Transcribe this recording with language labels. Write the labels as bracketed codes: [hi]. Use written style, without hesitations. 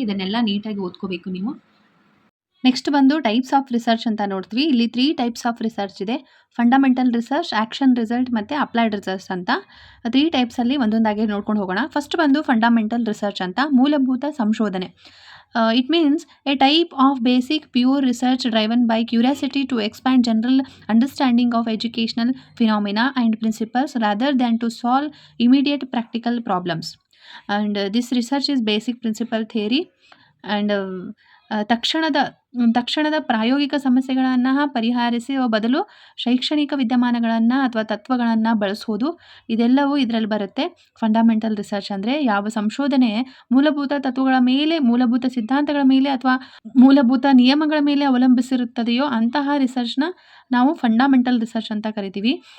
[kn] ಇದನ್ನೆಲ್ಲ ನೀಟಾಗಿ ಓದ್ಕೋಬೇಕು ನೀವು. ನೆಕ್ಸ್ಟ್ ಬಂದು ಟೈಪ್ಸ್ ಆಫ್ ರಿಸರ್ಚ್ ಅಂತ ನೋಡ್ತೀವಿ. ಇಲ್ಲಿ 3 ಟೈಪ್ಸ್ ಆಫ್ ರಿಸರ್ಚ್ ಇದೆ. ಫಂಡಮೆಂಟಲ್ ರಿಸರ್ಚ್, ಆ್ಯಕ್ಷನ್ ರಿಸಲ್ಟ್ ಮತ್ತು ಅಪ್ಲೈಡ್ ರಿಸರ್ಚ್ ಅಂತ 3 ಟೈಪ್ಸಲ್ಲಿ ಒಂದೊಂದಾಗಿ ನೋಡ್ಕೊಂಡು ಹೋಗೋಣ. ಫಸ್ಟ್ ಬಂದು ಫಂಡಮೆಂಟಲ್ ರಿಸರ್ಚ್ ಅಂತ ಮೂಲಭೂತ ಸಂಶೋಧನೆ. [en] It means a type of basic pure research driven by curiosity to expand general understanding of educational phenomena and principles rather than to solve immediate practical problems. And this research is basic principle theory and [kn] ತಕ್ಷಣದ ಪ್ರಾಯೋಗಿಕ ಸಮಸ್ಯೆಗಳನ್ನು ಪರಿಹರಿಸುವ ಬದಲು ಶೈಕ್ಷಣಿಕ ವಿದ್ಯಮಾನಗಳನ್ನು ಅಥವಾ ತತ್ವಗಳನ್ನು ಬಳಸೋದು, ಇದೆಲ್ಲವೂ ಇದರಲ್ಲಿ ಬರುತ್ತೆ. ಫಂಡಮೆಂಟಲ್ ರಿಸರ್ಚ್ ಅಂದರೆ ಯಾವ ಸಂಶೋಧನೆ ಮೂಲಭೂತ ತತ್ವಗಳ ಮೇಲೆ, ಮೂಲಭೂತ ಸಿದ್ಧಾಂತಗಳ ಮೇಲೆ ಅಥವಾ ಮೂಲಭೂತ ನಿಯಮಗಳ ಮೇಲೆ ಅವಲಂಬಿಸಿರುತ್ತದೆಯೋ ಅಂತಹ ರಿಸರ್ಚ್ನ ನಾವು ಫಂಡಮೆಂಟಲ್ ರಿಸರ್ಚ್ ಅಂತ ಕರಿತೀವಿ.